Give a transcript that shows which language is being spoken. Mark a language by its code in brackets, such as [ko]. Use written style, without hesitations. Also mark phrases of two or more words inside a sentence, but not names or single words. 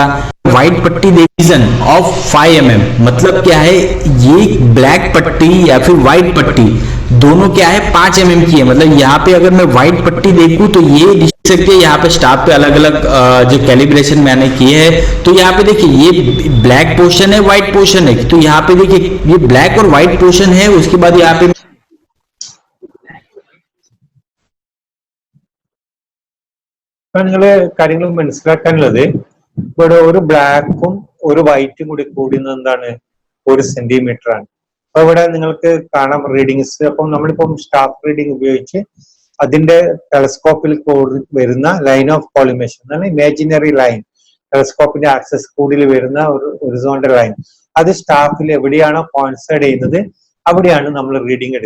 [hi] व्हाइट पट्टी [en] division of [hi] 5 mm मतलब क्या है, ये ब्लैक पट्टी या फिर व्हाइट पट्टी दोनों क्या है 5 mm की है। मतलब यहाँ पे अगर मैं व्हाइट पट्टी देखूं तो ये देख सकते हैं, यहाँ पे स्टाफ पे अलग अलग जो कैलिब्रेशन मैंने किए है। तो यहाँ पे देखिए ये [en] black portion [hi] है, [en] white portion [hi] है। तो यहाँ पे देखिए ये ब्लैक और [en] white portion [hi] है, उसके बाद यहाँ पे [ml] നിങ്ങള് കാര്യങ്ങൾ മനസ്സിലാക്കാനുള്ളത് ഇവിടെ ഒരു ബ്ലാക്കും ഒരു വൈറ്റും കൂടി കൂടുന്നത് എന്താണ് 1 സെന്റിമീറ്റർ ആണ്. അപ്പൊ ഇവിടെ നിങ്ങൾക്ക് കാണാം റീഡിങ്സ്. അപ്പം നമ്മളിപ്പം [en] staff reading [ml] ഉപയോഗിച്ച് അതിന്റെ ടെലസ്കോപ്പിൽ വരുന്ന [en] line of collimation [ml] എന്നാണ് [en] imaginary line, [ml] ടെലസ്കോപ്പിന്റെ ആക്സസ് കൂടിൽ വരുന്ന ഒരു [en] horizontal line, [ml] അത് സ്റ്റാഫിൽ എവിടെയാണോ കോൺസൈഡ് ചെയ്യുന്നത് അവിടെയാണ് നമ്മൾ റീഡിംഗ് എടുക്കുക.